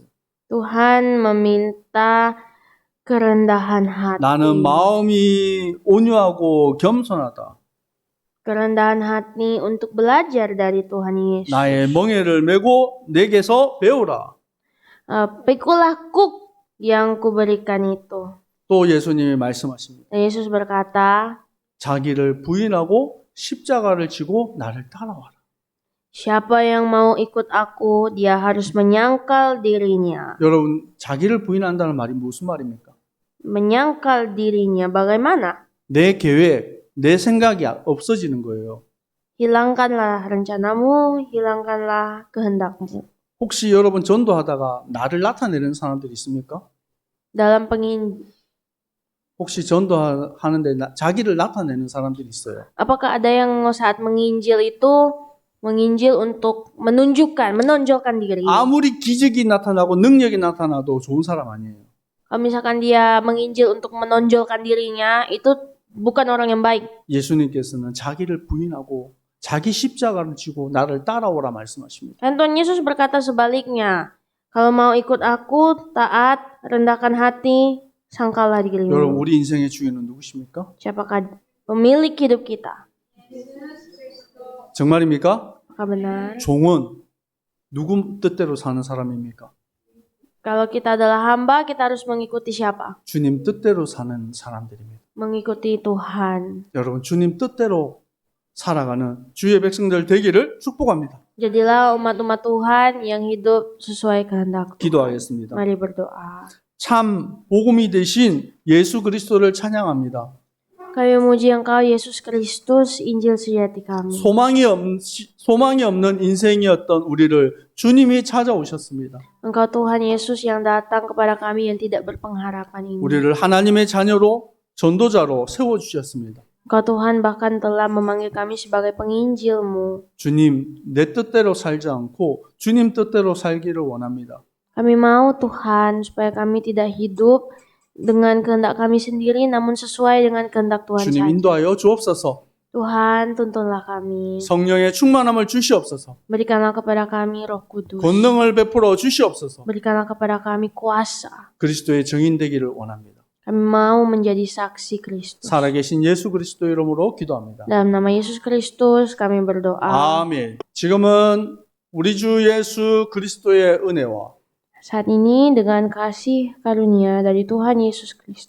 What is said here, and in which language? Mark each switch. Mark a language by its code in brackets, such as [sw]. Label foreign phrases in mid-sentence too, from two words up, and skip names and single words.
[id] Tuhan meminta kerendahan hati. [ko] 나는 마음이 온유하고 겸손하다. [id] Kerendahan hati untuk belajar dari Tuhan Yesus. [ko] 나의 멍에를 메고 내게서 배우라. [id] Pikulah kuk yang kuberikan itu. [ko] 또 예수님이 말씀하십니다. [id] Dan Yesus berkata, [ko] 자기를 부인하고 십자가를 지고 나를 따라와라. [id] siapa yang mau ikut aku, dia harus menyangkal dirinya. [ko] 여러분, 자기를 부인한다는 말이 무슨 말입니까? [id] Menyangkal dirinya bagaimana? [ko] 내 계획, 내 생각이 없어지는 거예요. [id] Hilangkanlah rencanamu, hilangkanlah kehendakmu. [ko] 혹시 여러분 전도하다가 나를 나타내는 사람들이 있습니까? [id] Dalam [ko] 혹시 전도하는데 자기를 나타내는 사람들이 있어요. [id] apakah ada yang saat menginjil itu menginjil untuk menonjolkan diri? [ko] 아무리 기적이 나타나고 능력이 나타나도 좋은 사람 아니에요. [id] Kalau misalkan dia menginjil untuk menonjolkan dirinya, itu bukan orang yang baik. [ko] 예수님께서는 자기를 부인하고 자기 십자가를 지고 나를 따라오라 말씀하십니다. [id] Dan Tuhan Yesus berkata sebaliknya, kalau mau ikut aku, taat, rendahkan hati, sangkallah [ko] 여러분, [id] dirimu. [ko] 우리 인생의 주인은 누구십니까? [id] Siapakah pemilik hidup kita? [ko] 정말입니까? [id] Apakah benar? [ko] 종은 누구 뜻대로 사는 사람입니까? [id] Kalau kita adalah hamba, kita harus mengikuti siapa? [ko] 주님 뜻대로 사는 사람들입니다. [id] Mengikuti Tuhan. [ko] 여러분, 주님 뜻대로 살아가는 주의 백성들 되기를 축복합니다. [id] Jadilah umat-umat Tuhan yang hidup sesuai kehendak Tuhan. [ko] 기도하겠습니다. [id] Mari berdoa. [ko] 참 복음이 되신 예수 그리스도를 찬양합니다. [id] Kami memuji Engkau, Yesus Kristus, Injil sejati kami. [ko] 소망이 없는 인생이었던 우리를 주님이 찾아오셨습니다. [id] Engkau Tuhan Yesus yang datang kepada kami yang tidak berpengharapan ini. [ko] 우리를 하나님의 자녀로 전도자로 세워주셨습니다. [id] Engkau Tuhan bahkan telah memanggil kami sebagai penginjil-Mu. [ko] 주님, 내 뜻대로 살지 않고 주님 뜻대로 살기를 원합니다. [id] Kami mau Tuhan supaya kami tidak hidup dengan kehendak kami sendiri, namun sesuai dengan kehendak Tuhan [ko] 주님 [id] saja. [ko] 인도하여 주옵소서. [id] Tuhan, tuntunlah kami. [ko] 성령의 충만함을 주시옵소서. [id] Berikanlah kepada kami Roh Kudus. [ko] 권능을 베풀어 주시옵소서. [id] Berikanlah kepada kami kuasa. [ko] 그리스도의 증인 되기를 원합니다. [id] Kami mau menjadi saksi Kristus. [ko] 살아계신 예수 그리스도 이름으로 기도합니다. [id] Dalam nama Yesus Kristus kami berdoa. [ko] 아멘. 지금은 우리 주 예수 그리스도의 은혜와 [id] Saat ini dengan kasih karunia dari Tuhan Yesus Kristus,